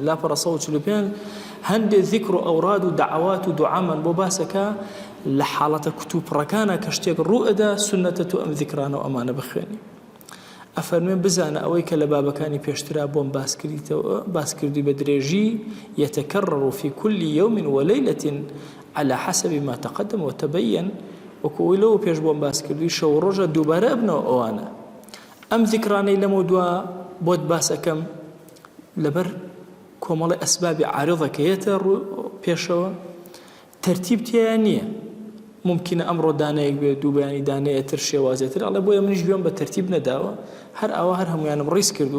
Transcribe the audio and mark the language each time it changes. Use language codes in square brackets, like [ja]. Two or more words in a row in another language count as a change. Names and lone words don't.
[ckb] لاپەڕە 145 هەندێک ذیکر و ئەوراد و دعوات و دوعامان بۆ باسەکە لە حاڵەتە کتوپڕەکانە کە شتێک ڕوو ئەدا سنەتە تو ئەم ذیکرانە و ئەمانە بخوێنی. ئەفەرمێ بزانە ئەوەی کە لە بابەکانی پێشترا بۆم باسکردی بە درێژی [ar] يتكرر في كل يوم وليلة على حسب ما تقدم وتبين. [ckb] وەکو لەوە پێش بۆم باسکردی شەو ڕۆژە دووبارە ئەبنەوە ئەوانە. ئەم ذیکرانەی لەمە دووە بۆت باسەکەم لەبەر کۆمەڵی ئەسبابی عارضەکەیەتە پێشەوە، تەرتیب تێیە نییە. ممکنە ئەمڕۆ دانەیەک بێت، دوو بەیانی دانەیەتر شێوازێتر، ئەڵێ بۆیە منیش گوێم بە تەرتیب نەداوە، هەر ئەوە هەر هەمویانم ڕیس کردووە.